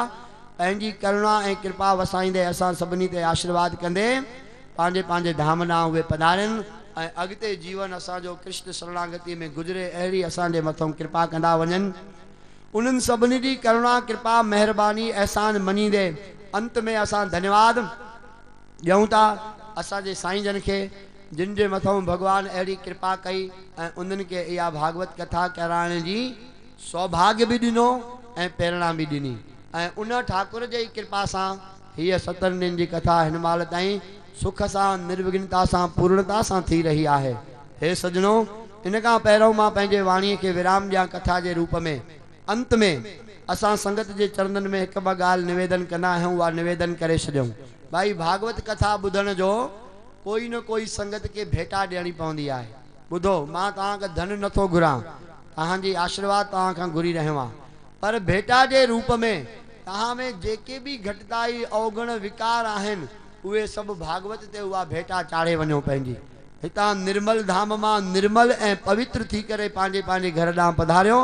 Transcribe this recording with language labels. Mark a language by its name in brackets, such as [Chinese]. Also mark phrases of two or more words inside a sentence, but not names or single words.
[Sindhi] पंहिंजी करुणा ऐं कृपा वसाईंदे असां सभिनी ते आशीर्वाद कंदे पंहिंजे पंहिंजे धाम ॾांहुं उहे पधारनि ऐं अॻिते जीवन असांजो कृष्ण शरणागति में गुज़रे, अहिड़ी असांजे मथां कृपा कंदा वञनि। उन्हनि सभिनी जी करुणा कृपा महिरबानी अहसान मञींदे अंत में असां धन्यवाद ॾियूं था असांजे साईं जन खे, जिन जे मथां भगवान अहिड़ी कृपा कई ऐं उन्हनि खे इहा भागवत कथा कराइण जी सौभाग्य भी ॾिनो ऐं प्रेरणा भी ॾिनी। ऐं उन ठाकुर जी कृपा सां हीअ 7 ॾींहंनि जी कथा हिन महिल ताईं सुख सां, निर्विघ्नता सां, पूर्णता सां थी रही आहे। हे सजणो, इन खां पहिरों मां पंहिंजे वाणीअ खे विराम ॾियां कथा जे रूप में। अंत में असां संगत जे चरणनि में हिकु ॿ ॻाल्हि निवेदन कंदा आहियूं, उहा निवेदन करे छॾियूं। भाई भागवत कथा ॿुधण जो कोई न कोई संगत के भेटा ॾियणी पवंदी आहे। ॿुधो, मां तव्हांखे धन नथो घुरां, तव्हांजी आशीर्वाद तव्हां खां घुरी रहियो आहियां, पर भेटा जे रूप में तव्हां में जेके भी घटिताई अवगुण विकार आहिनि उहे सभु भागवत ते उहा भेटा चाढ़े वञो। पंहिंजी हितां निर्मल धाम मां निर्मल ऐं पवित्र थी करे पंहिंजे पंहिंजे घर ॾांहुं पधारियो।